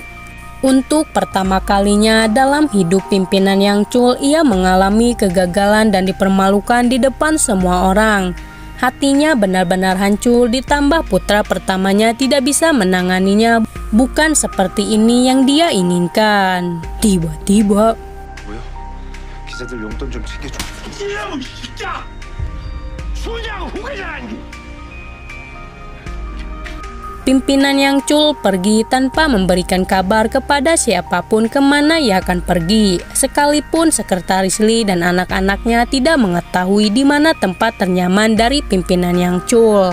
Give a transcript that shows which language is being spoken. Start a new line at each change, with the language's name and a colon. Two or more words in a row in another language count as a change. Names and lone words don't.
Indonesian: Untuk pertama kalinya dalam hidup pimpinan Yang Chul, ia mengalami kegagalan dan dipermalukan di depan semua orang. Hatinya benar-benar hancur, ditambah putra pertamanya tidak bisa menanganinya, bukan seperti ini yang dia inginkan. Tiba-tiba,
Korean: 뭐야? 기자들 용돈 좀 챙겨줘. 이놈 진짜! 수장 후계자라니!
Indonesian: pimpinan Yang Chul pergi tanpa memberikan kabar kepada siapapun kemana ia akan pergi, sekalipun sekretaris Lee dan anak-anaknya tidak mengetahui di mana tempat ternyaman dari pimpinan Yang Chul.